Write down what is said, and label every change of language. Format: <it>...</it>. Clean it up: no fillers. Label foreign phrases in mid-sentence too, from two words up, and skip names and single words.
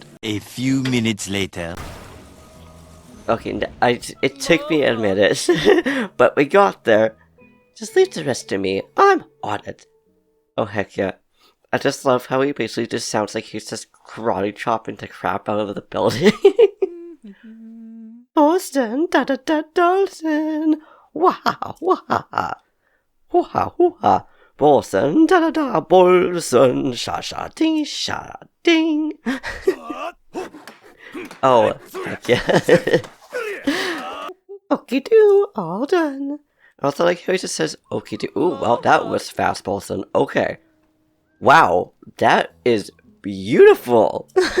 <en>A few minutes later. Okay, it took me a minute, but we got there. Just leave the rest to me. I'm on it. Oh heck yeah. I just love how he basically just sounds like he's just karate chopping the crap out of the building. Bolson, da-da-da-Dolson. Wah-ha, wah-ha. Wah-ha, wah-ha. Bolson, da da da, Bolson, sha sha ding, sha ding. Oh, heck yeah. Okie doo, all done. Also, like how he just says okie doo. Ooh, well, that was fast, Bolson. Okay. Wow, that is beautiful.</en>